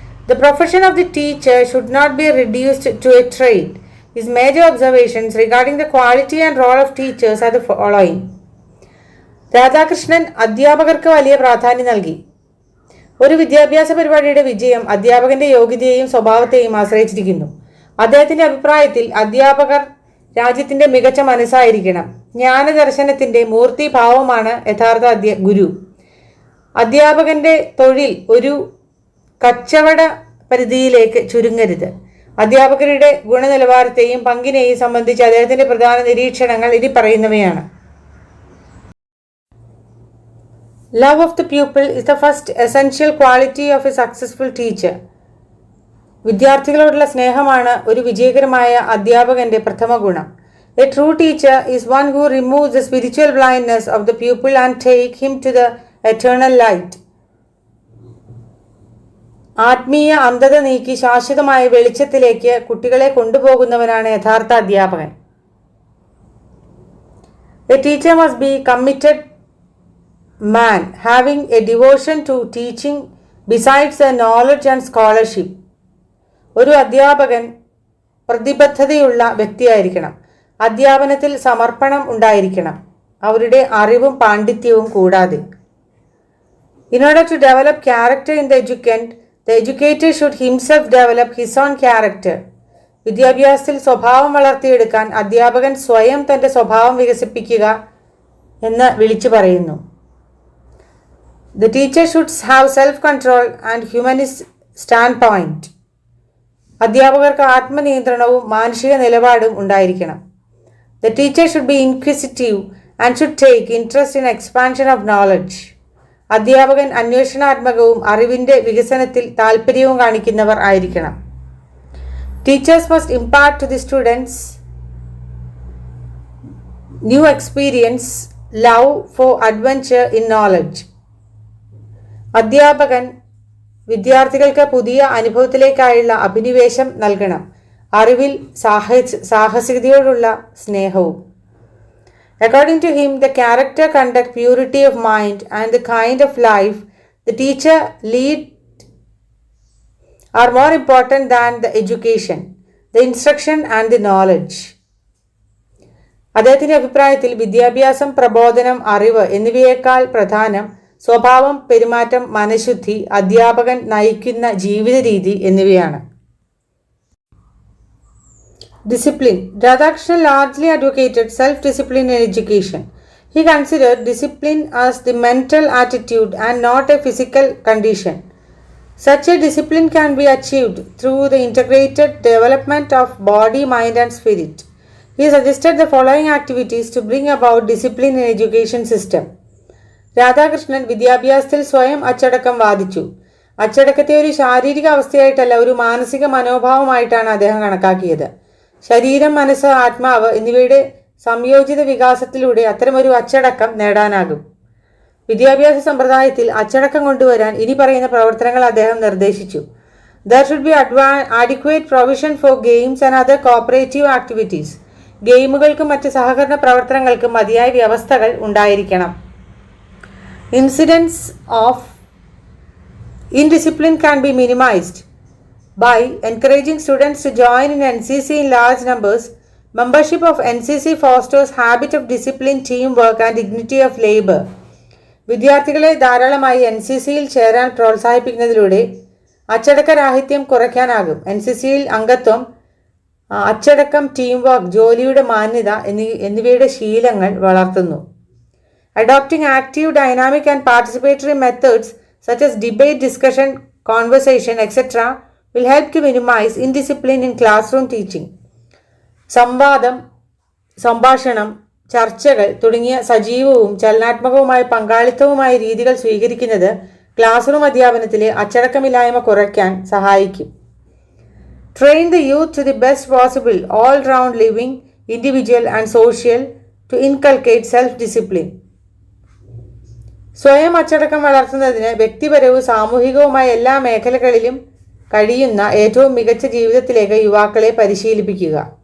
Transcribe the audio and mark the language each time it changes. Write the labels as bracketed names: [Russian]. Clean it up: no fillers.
[English] The profession of the teacher should not be reduced to a trade. His major observations regarding the quality and role of teachers are the following. [Malayalam] Radhakrishnan അധ്യാപകർക്ക് വലിയ പ്രാധാന്യം നൽകി. ഒരു വിദ്യാഭ്യാസ പരിപാടിയുടെ വിജയം അധ്യാപകന്റെ യോഗ്യതയെയും സ്വഭാവത്തെയും ആശ്രയിച്ചിരിക്കുന്നു. അദ്ദേഹത്തിന്റെ അഭിപ്രായത്തിൽ അധ്യാപകർ രാജ്യത്തിന്റെ മികച്ച മനസ്സായിരിക്കണം. ജ്ഞാനദർശനത്തിന്റെ മൂർത്തിഭാവമാണ് യഥാർത്ഥ ഗുരു. അധ്യാപകന്റെ തൊഴിൽ ഒരു കച്ചവട പരിധിയിലേക്ക് ചുരുങ്ങരുത്. അധ്യാപകരുടെ ഗുണനിലവാരത്തെയും പങ്കിനെയും സംബന്ധിച്ച് അദ്ദേഹത്തിന്റെ പ്രധാന നിരീക്ഷണങ്ങൾ ഇനി പറയുന്നവയാണ്. [English] Love of the pupil is the first essential quality of a successful teacher. [Malayalam] വിദ്യാർത്ഥികളോടുള്ള സ്നേഹമാണ് ഒരു വിജയകരമായ അധ്യാപകന്റെ പ്രഥമ ഗുണം. [English] A true teacher is one who removes the spiritual blindness of the pupil and take him to the eternal light. [Malayalam] ആത്മീയ അന്ധത നീക്കി ശാശ്വതമായ വെളിച്ചത്തിലേക്ക് കുട്ടികളെ കൊണ്ടുപോകുന്നവനാണ് യഥാർത്ഥ അധ്യാപകൻ. [English] A teacher must be committed man, having a devotion to teaching besides the knowledge and scholarship. [Malayalam] ഒരു അധ്യാപകൻ പ്രതിബദ്ധതയുള്ള വ്യക്തിയായിരിക്കണം. അധ്യാപനത്തിൽ സമർപ്പണം ഉണ്ടായിരിക്കണം, അവരുടെ അറിവും പാണ്ഡിത്യവും കൂടാതെ. [English] In order to develop character in the educator should himself develop his own character. [Malayalam] വിദ്യാഭ്യാസത്തിൽ സ്വഭാവം വളർത്തിയെടുക്കാൻ അധ്യാപകൻ സ്വയം തൻ്റെ സ്വഭാവം വികസിപ്പിക്കുക എന്ന് വിളിച്ചു പറയുന്നു. [English] The teacher should have self-control and humanist standpoint. [Malayalam] അധ്യാപകർക്ക് ആത്മനിയന്ത്രണവും മാനുഷിക നിലപാടും ഉണ്ടായിരിക്കണം. [English] The teacher should be inquisitive and should take interest in expansion of knowledge. [Malayalam] അധ്യാപകൻ അന്വേഷണാത്മകവും അറിവിൻ്റെ വികസനത്തിൽ താൽപ്പര്യവും കാണിക്കുന്നവർ ആയിരിക്കണം. [English] Teachers must impart to the students new experience, love for adventure in knowledge. [Malayalam] അധ്യാപകൻ വിദ്യാർത്ഥികൾക്ക് പുതിയ അനുഭവത്തിലേക്കായുള്ള അഭിനിവേശം നൽകണം, അറിവിൽ സാഹസികതയോടുള്ള സ്നേഹവും. [English] According to him, the character, conduct, purity of mind and the kind of life the teacher lead are more important than the education, the instruction and the knowledge. [Malayalam] അദ്ദേഹത്തിന്റെ അഭിപ്രായത്തിൽ വിദ്യാഭ്യാസം, പ്രബോധനം, അറിവ് എന്നിവയേക്കാൾ പ്രധാനം സ്വഭാവം, പെരുമാറ്റം, മനഃശുദ്ധി, അധ്യാപകൻ നയിക്കുന്ന ജീവിത രീതി എന്നിവയാണ്. [English] Discipline. Radhakrishnan largely advocated self-discipline in education. He considered discipline as the mental attitude and not a physical condition. Such a discipline can be achieved through the integrated development of body, mind and spirit. He suggested the following activities to bring about discipline in education system. [Malayalam] Radhakrishnan വിദ്യാഭ്യാസത്തിൽ സ്വയം അച്ചടക്കം വാദിച്ചു. അച്ചടക്കത്തെ ഒരു ശാരീരിക അവസ്ഥയായിട്ടല്ല, ഒരു മാനസിക മനോഭാവമായിട്ടാണ് അദ്ദേഹം കണക്കാക്കിയത്. ശരീരം, മനസ്സ്, ആത്മാവ് എന്നിവയുടെ സംയോജിത വികാസത്തിലൂടെ അത്തരമൊരു അച്ചടക്കം നേടാനാകും. വിദ്യാഭ്യാസ സമ്പ്രദായത്തിൽ അച്ചടക്കം കൊണ്ടുവരാൻ ഇനി പറയുന്ന പ്രവർത്തനങ്ങൾ അദ്ദേഹം നിർദ്ദേശിച്ചു. [English] There should be adequate provision for games and other cooperative activities. [Malayalam] ഗെയിമുകൾക്കും മറ്റ് സഹകരണ പ്രവർത്തനങ്ങൾക്കും മതിയായ വ്യവസ്ഥകൾ ഉണ്ടായിരിക്കണം. [English] Incidents of indiscipline can be minimized by encouraging students to join in NCC in large numbers. Membership of NCC fosters habit of discipline, teamwork and dignity of labor. [Malayalam] വിദ്യാർത്ഥികളെ ധാരാളമായി NCCയിൽ ചേരാൻ പ്രോത്സാഹിപ്പിക്കുന്നതിലൂടെ അച്ചടക്കരാഹിത്യം കുറയ്ക്കാനാകും. NCCയിൽ അംഗത്വം അച്ചടക്കം, ടീം വർക്ക്, ജോലിയുടെ മാന്യത എന്നിവയുടെ ശീലങ്ങൾ വളർത്തുന്നു. [English] Adopting active, dynamic and participatory methods such as debate, discussion, conversation, etc. will help to minimize indiscipline in classroom teaching. [Malayalam] സംവാദം, സംഭാഷണം, ചർച്ചകൾ തുടങ്ങിയ സജീവവും ചലനാത്മകവുമായ പങ്കാളിത്തവുമായ രീതികൾ സ്വീകരിക്കുന്നത് ക്ലാസ് റൂം അധ്യാപനത്തിലെ അച്ചടക്കമില്ലായ്മ കുറയ്ക്കാൻ സഹായിക്കും. [English] Train the youth to the best possible all-round living, individual and social to inculcate self-discipline. [Malayalam] സ്വയം അച്ചടക്കം വളർത്തുന്നതിന് വ്യക്തിപരവും സാമൂഹികവുമായ എല്ലാ മേഖലകളിലും കഴിയുന്ന ഏറ്റവും മികച്ച ജീവിതത്തിലേക്ക് യുവാക്കളെ പരിശീലിപ്പിക്കുക.